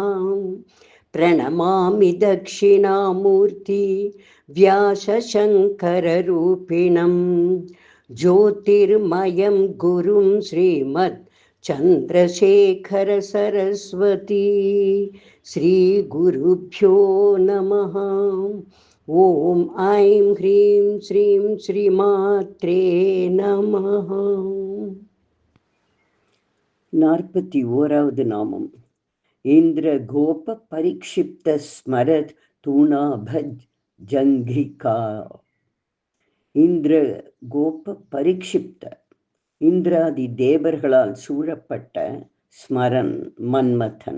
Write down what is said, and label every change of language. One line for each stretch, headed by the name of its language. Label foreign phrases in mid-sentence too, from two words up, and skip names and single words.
Sanskrit: ప్రణమామి దక్షిణామూర్తి వ్యాసశంకరరూపిణం జ్యోతిర్మయం గురుం శ్రీమద్ చంద్రశేఖర సరస్వతీ. శ్రీ గురుభ్యో నమః. ఓం ఐం హ్రీం శ్రీం శ్రీమాత్రే நமः.
Tamil: 41வது நாமம்.
Sanskrit: இந்திர கோப பரிக்ஷிப்த ஸ்மரத் தூணாபஜ் ஜங்கிகா. இந்திர கோப பரிக்ஷிப்த,
Tamil: இந்திராதி தேவர்களால் சூழப்பட்ட ஸ்மரன் மன்மதன்.